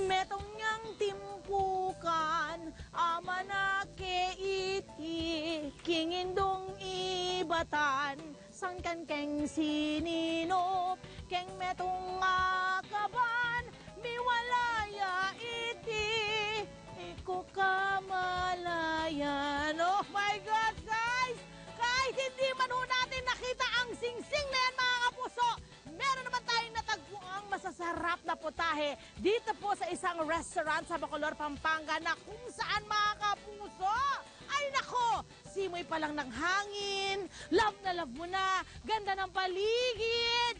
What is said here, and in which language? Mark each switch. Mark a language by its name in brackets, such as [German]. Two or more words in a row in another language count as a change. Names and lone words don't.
[Pampanga] metong niyang timpukan, amanake iti, kingindong ibatan, san kan keng sininop, keng metong akaban, miwalaya iti, iko kamalayan. [English] Oh my God, guys! [Filipino] Kahit hindi man ho natin nakita ang singsing na yan, mga kapuso, meron naman tayong natagpuang masasarap na putahe dito po sa isang restaurant sa Bacolor, Pampanga na kung saan, mga kapuso, ay nako, simoy pa lang ng hangin, love na love mo na, ganda ng paligid.